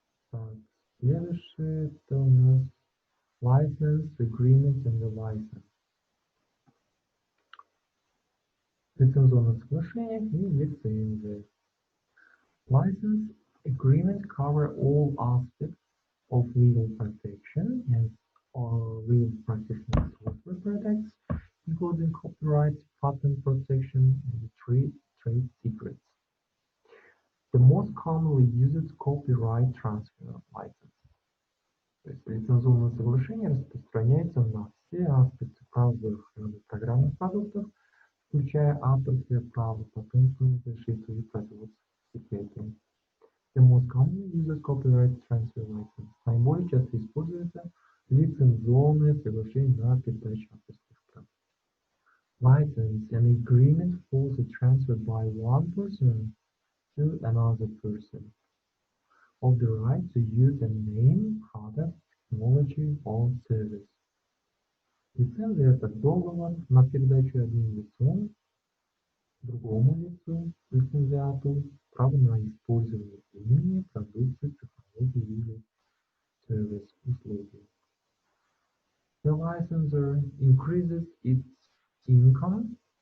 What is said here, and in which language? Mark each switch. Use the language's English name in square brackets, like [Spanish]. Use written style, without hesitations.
[Russian] Так, следующее это у нас [English] license, agreement and the license. [Russian] Лицензионное соглашение и лицензия. [English] License agreement cover all aspects of legal protection and legal protection of software products, including copyright, patent protection, and trade secrets. The most commonly used copyright transfer license. [Russian] То есть лицензионное соглашение распространяется на все аспекты прав выраженных программных продуктов, включая авторское право, патентную защиту и производство секретов. [English] The most commonly used copyright transfer license. [Russian] Наиболее часто используется лицензионное соглашение на передачу авторских прав. [English] License, an agreement for the transfer by one person to another person of the right to use a name, product, technology or service. [Russian] Лицензия – это договор на передачу одним лицом другому лицу, лицензиату, право на использование имени, продукции, технологии или сервис, услуги. [English] The licensor increases its income